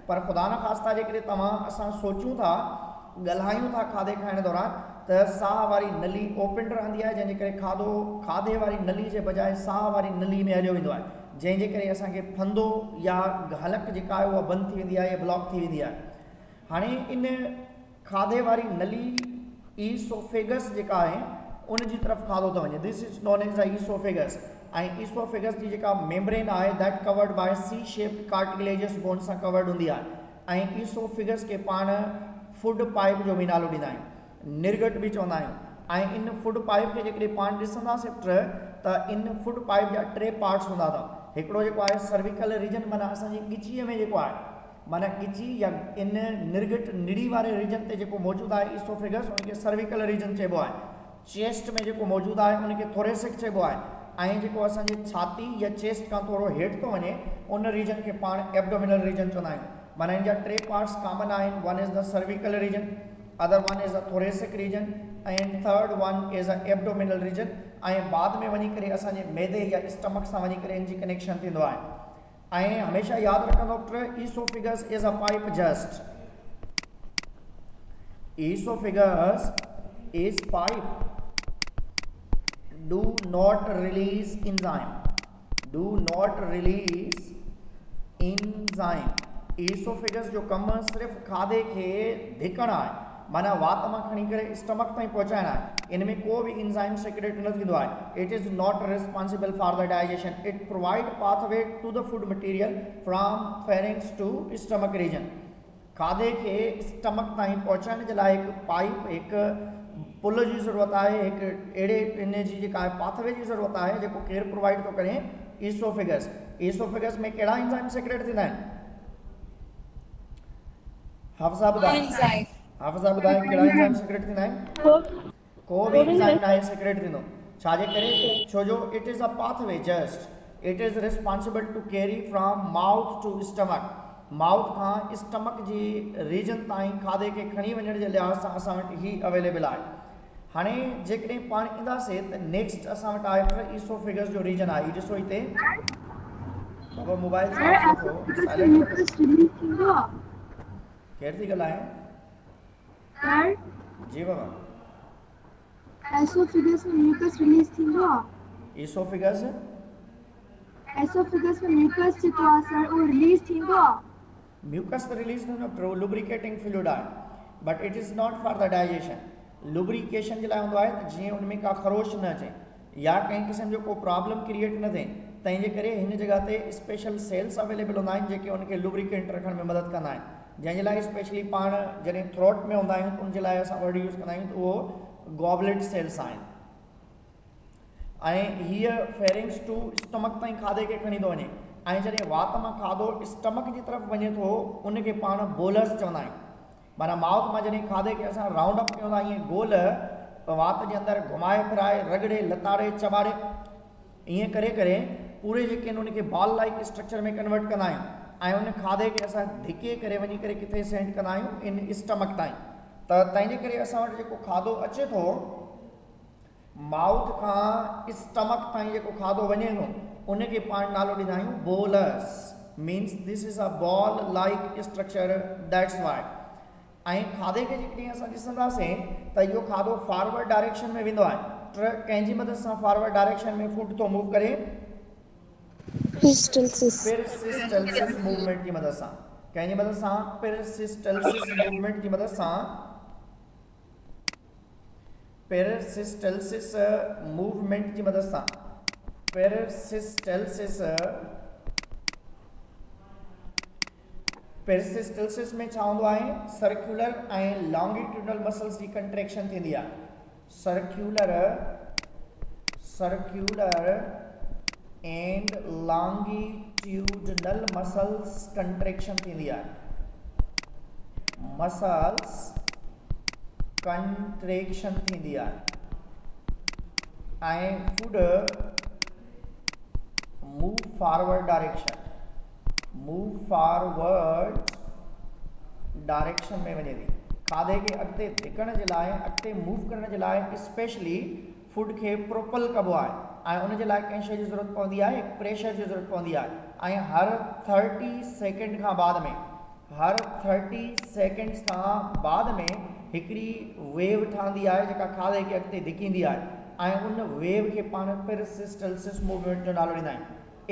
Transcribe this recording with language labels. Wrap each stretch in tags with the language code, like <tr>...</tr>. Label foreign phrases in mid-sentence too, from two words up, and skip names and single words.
<sd>पर ख़ुदा न ख़ास्ता जेकॾहिं असां सोचूं था, ॻाल्हायूं था खाधे खाइण दौरान, त साह वारी नली ओपन रहंदी आहे, जंहिंजे करे खाधे वारी नली जे बजाए साह वारी नली में हलियो वेंदो आहे, जंहिंजे करे असांखे फंदो या हलक जेका आहे उहा बंदि थी वेंदी आहे या ब्लॉक थी वेंदी आहे। हाणे इन खाधे वारी नली ईसोफेगस जेका आहे उन जी तरफ़ खाधो थो वञे।</sd> <en>This is known as a esophagus. ऐं ईसोफेगस</en> <sd>जी जेका</sd> <en>मेम्ब्रेन आहे that covered by C shaped cartilaginous bone सां कवर्ड</en> <sd>हूंदी आहे। ऐं ईसोफेगस खे पाण</sd> <en>food pipe</en> <sd>जो बि नालो ॾींदा आहियूं, निर्गट बि चवंदा आहियूं। ऐं इन</sd> <en>food pipe</en> <sd>खे जेकॾहिं पाण ॾिसंदासीं त इन</sd> <en>food pipe</en> <sd>जा 3 पार्ट्स हूंदा अथव। हिकिड़ो जेको आहे</sd> <en>cervical region,</en> <sd>माना असांजी गिचीअ में जेको आहे, माना गिची या इन निर्गट निड़ी वारे रीजन ते जेको मौजूदु आहे ईसोफेगस, उनखे</sd> <en>cervical region</en> <sd>चइबो आहे। चेस्ट में जेको मौजूदु आहे उनखे थोरेसिक चइबो आहे। ऐं जेको असांजी छाती या चेस्ट खां थोरो हेठि थो वञे उन रीजन खे पाण</sd> <en>abdominal region</en> <sd>चवंदा आहियूं। माना इन जा 3 पार्ट्स कॉमन आहिनि।</sd> <en>One is the cervical region, other one is the thoracic region and third one is a abdominal region.</en> <sd>ऐं बाद में वञी करे असांजे मैदे या स्टमक सां वञी करे इन जी कनेक्शन थींदो आहे। ऐं हमेशह यादि रखंदो पुट,</sd> <en>Esophagus is a pipe just. Esophagus is pipe, do not release enzyme, do not release enzyme।</en> <sd>ईसोफेगस जो कम सिर्फ़ खाधे खे धिकण आहे, माना वात मां खणी करे स्टमक ताईं पहुचाइण आहे। इन में को बि इंजाइम सेक्रेट न थींदो आहे।</sd> <en>It is not responsible for the digestion. It provide pathway to the food material from pharynx to stomach region.</en> <sd>खाधे खे स्टमक ताईं पहुचाइण जे लाइ हिकु पाइप, हिकु पुल जी ज़रूरत आहे, हिकु अहिड़े इन जी जेका आहे पाथवे जी ज़रूरत आहे जेको केरु प्रोवाइड थो करे, ईसोफेगस। ईसोफेगस में कहिड़ा इंजाइम सेक्रेट थींदा आहिनि? हाफ़िज़ा ॿुधाए कहिड़ा इंजाइम सेक्रेट थींदा आहिनि? को बि इंजाइम नाहे सेक्रेट थींदो। छाजे करे? छो जो</sd> <en>it is a pathway just. It is responsible to carry from mouth to stomach.</en> <sd>माउथ खां स्टमक जी रीजन ताईं खाधे खे खणी वञण जे लिहाज़ सां असां वटि ही अवेलेबल आहे। हाणे जेकॾहिं पाण ईंदासीं त नेक्स्ट असां वटि आहे ईसोफेगस जो रीजन आहे। ॾिसो हिते बाबा मोबाइल केरु थी ॻाल्हाए? जी बाबा। एसोफेगस में</sd> <en>mucus release</en> <sd>थींदो आहे। ईसोफेगस में म्यूकस जेको आहे सर उहो रिलीज थींदो आहे।</sd> <en>mucus release</en> <sd>थींदो,</sd> <en>lubricating fluid</en> <sd>आहे,</sd> <en>But it is not for the digestion.</en> <sd>लुब्रिकेशन जे लाइ हूंदो आहे त जीअं उनमें का ख़रोश न अचे या कंहिं क़िस्म जो को प्रॉब्लम क्रिएट न थिए, तंहिंजे करे हिन जॻह ते</sd> <en>special cells</en> <sd>अवेलेबल हूंदा आहिनि जेके उनखे लुब्रिकेंट रखण में मदद कंदा आहिनि। जंहिंजे लाइ स्पेशली पाण जॾहिं थ्रोट में हूंदा आहियूं उनजे लाइ असां</sd> <en>word use</en> <sd>कंदा आहियूं त उहो</sd> <en>goblet cells</en> <sd>आहिनि। ऐं हीअ</sd> <en>pharynx to stomach</en> <sd>ताईं खाधे खे खणी थो वञे ऐं जॾहिं वात मां खाधो स्टमक जी तरफ़ वञे थो उनखे पाण बोलस चवंदा आहियूं। माना माउथ मां जॾहिं खाधे खे असां</sd> <en>round up</en> <sd>कयूं था ईअं गोल वात जे अंदरि घुमाए फिराए रगड़े लताड़े चॿाड़े ईअं करे करे पूरे जेके आहिनि उनखे</sd> <en>ball like structure</en> <sd>में कन्वर्ट कंदा आहियूं ऐं उन खाधे खे असां धिके करे वञी करे किथे सेंड कंदा आहियूं इन स्टमक ताईं। त तंहिंजे करे असां वटि जेको खाधो अचे थो माउथ खां स्टमक ताईं जेको खाधो वञे थो उनखे पाण नालो ॾींदा आहियूं बोलस।</sd> <en>Means this is a ball like structure, that's why.</en> <sd>ऐं खाधे खे जेकॾहिं असां ॾिसंदासीं त इहो खाधो</sd> <en>forward direction</en> <sd>में वेंदो आहे। कंहिंजी मदद सां</sd> <en>forward direction</en> <sd>में फूड थो मूव करे,</sd> <en>peristalsis movement</en> <sd>की मदद सां। कंहिंजी मदद सां?</sd> <en>peristalsis movement</en> <sd>की मदद सां।</sd> <en>peristalsis movement</en> <sd>की मदद सां पेरिसिस्टल्सिस में छा हूंदो आहे? सर्कुलर ऐं</sd> <en>longitudinal muscles</en> <sd>जी कंट्रेक्शन थींदी आहे।</sd> <en>circular and longitudinal muscles contraction</en> <sd>थींदी आहे।</sd> <en>muscles contraction</en> <sd>थींदी आहे ऐं</sd> <en>food move forward direction</en> <sd>में वञे थी। खाधे खे अॻिते धिकण जे लाइ, अॻिते मूव करण जे लाइ स्पेशली फूड खे प्रोपल कबो आहे ऐं उन जे लाइ कंहिं शइ जी ज़रूरत पवंदी आहे, प्रेशर जी ज़रूरत पवंदी आहे। ऐं हर 30 सेकेंड खां बाद में हिकिड़ी वेव ठहंदी आहे जेका खाधे खे अॻिते धिकींदी आहे ऐं उन वेव खे पाण</sd> <en>peristalsis movement</en> <sd>जो नालो ॾींदा आहियूं।</sd>